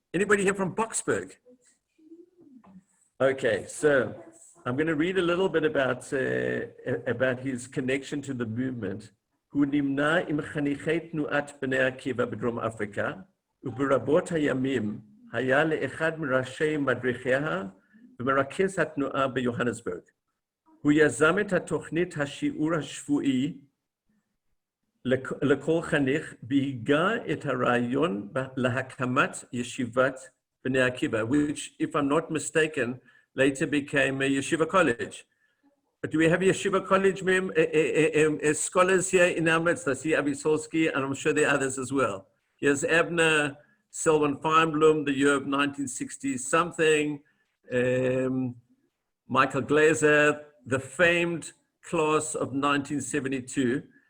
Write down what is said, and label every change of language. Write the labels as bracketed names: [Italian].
[English] Anybody here from Boksburg? Okay, so I'm going to read a little bit about his connection to the movement. [Hebrew] Hu nimna im chanichei tnuat Bnei Akiva b'Drom Africa, u'berabot hayamim היה לאחד מראשי מדריכיה ומרכז התנועה ביוהנסבורג. הוא יזם את התוכנית השיעור השבועי לכל חניך והגה את הרעיון להקמת ישיבת בני עקיבא, [English] which, if I'm not mistaken, later became a yeshiva college. But do we have yeshiva college scholars here in our midst? I see Avi Solsky, and I'm sure there are others as well. Here's Abner Selwyn Feinblum, the year of 1960-something, Michael Glazer, the famed class of 1972.